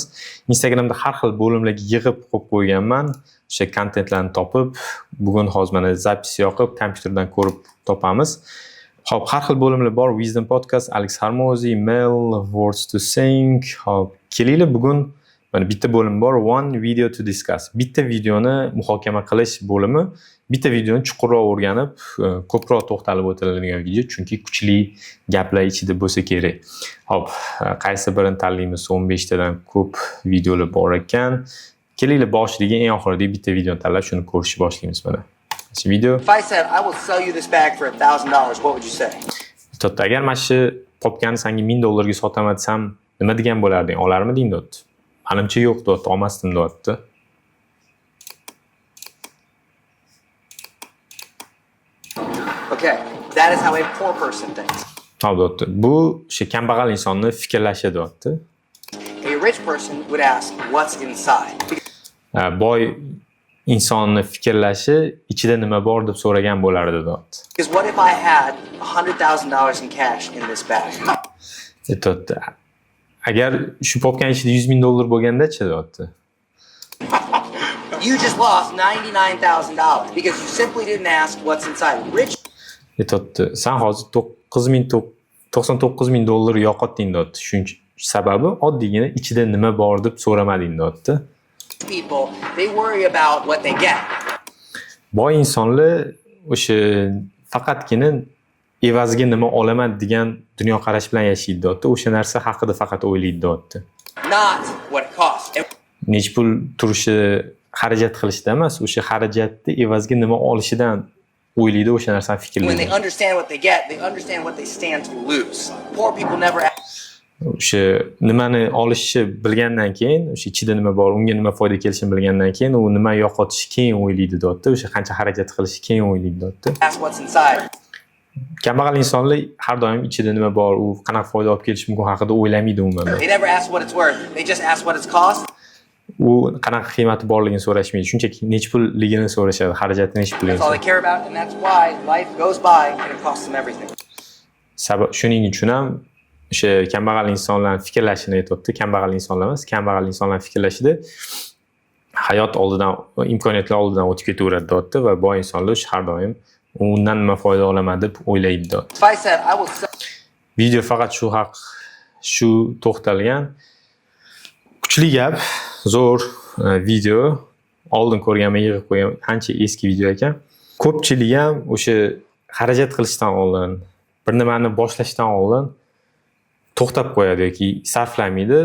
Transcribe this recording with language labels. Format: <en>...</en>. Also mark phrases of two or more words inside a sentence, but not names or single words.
<uz>Instagramda har xil bo'limlarga yig'ib qo'yib qo'yganman. O'sha kontentlarni topib, bugun hozir mana zapis yoqib, kompyuterdan ko'rib topamiz. Hop, har xil bo'limlar bor. Wisdom Podcast, Alex Hormozi, Mail, Words to Sing. Hop, kelinglar bugun mana bitta bo'lim bor,</uz> <en>one video to discuss.</en> <uz>Bitta videoni muhokama qilish bo'limi, bitta videoni chuqurroq o'rganib, ko'proq to'xtalib o'tiladigan video, chunki kuchli gaplar ichida bo'lsa kerak. Hop, qaysi birini tanlaymiz? 15 tadan ko'p videolar bor ekan. Kelinglar boshiga eng oxiridagi bitta videoni tanlab, shuni ko'rishni boshlaymiz mana. Shu video.</uz> <en>If I said I will sell you this bag for $1,000, what would you say?</en> <uz>To'g'ri, agar mana shu popkani senga $1000 ga sotaman desam, nima degan bo'larding? Olarmiding debdi. Menimcha yo'q debdi, olmasdim debdi.</uz> <en>Okay, that is how a poor person thinks.</en> <uz>Hop debdi. Bu o'sha kambag'al insonni fikrlashi debdi.</uz> <en>A rich person would ask, what's inside?</en> <uz>Boy insonni fikrlashi ichida nima bor deb so'ragan bo'lardi debdi.</uz> <en>Because what if I had $100,000 in cash in this bag?</en> <uz>Debdi. Agar shu popkan ichida $100,000 bo'lganda-chi debdi.</uz> <en>You just lost $99,000 because you simply didn't ask what's inside. Rich</en> <uz>Debdi. Sen hozir $99,000 yo'qotding debdi. Shuncha sababi oddiygina ichida nima bor deb so'ramading debdi.</uz> <en>people, they worry about what they get.</en> <uz>Boy insonlar o'sha faqatgina evaziga nima olaman degan dunyoqarash bilan yashaydi debdi. O'sha narsa haqida faqat o'ylaydi debdi.</uz> <en>Not what it costs.</en> <uz>Nech pul turishi xarajat qilishda emas, o'sha xarajatni evaziga nima olishidan o'ylaydi, o'sha narsani</uz> <en>When</en> <uz>fikrlaydi.</uz> <en>they understand what they get, they understand what they stand to lose. Poor people never ask.</en> <uz>O'sha nimani olishni bilgandan keyin, o'sha ichida nima bor, unga nima foyda kelishini bilgandan keyin, u nima yo'qotishi keyin o'ylaydi debdi. O'sha qancha xarajat qilishi keyin o'ylaydi debdi.</uz> <en>Ask what's inside.</en> <uz>Kambag'al insonlar har doim ichida nima bor, u qanaqa foyda olib kelishi mumkin haqida o'ylamaydi umuman.</uz> <en>They never ask what it's worth. They just ask what it's cost.</en> <uz>U qanaqa qiymati borligini so'rashmaydi. Shunchaki nech pulligini so'rashadi, xarajatni nech</uz> <en>That's</en> <uz>pulligini.</uz> <en>all they care about, and that's why life goes by and it costs them everything.</en> <uz>Sabab shuning uchun ham o'sha kambag'al insonlarning fikrlashini aytibdi. Kambag'al insonlar emas, kambag'al insonlar fikrlashida hayot oldidan, imkoniyatlar oldidan o'tib ketaveradi debdi va boy insonlar har doim undan nima foyda olaman deb o'ylaydi debdi.</uz> <en>If I said I will sell</en> <uz>Video faqat shu to'xtalgan kuchli gap, zo'r video. Oldin ko'rganman, yig'ib qo'ygan, ancha eski video ekan. Ko'pchilik ham o'sha xarajat qilishdan oldin, bir nimani boshlashdan oldin to'xtab qo'yadi yoki sarflamaydi.</uz>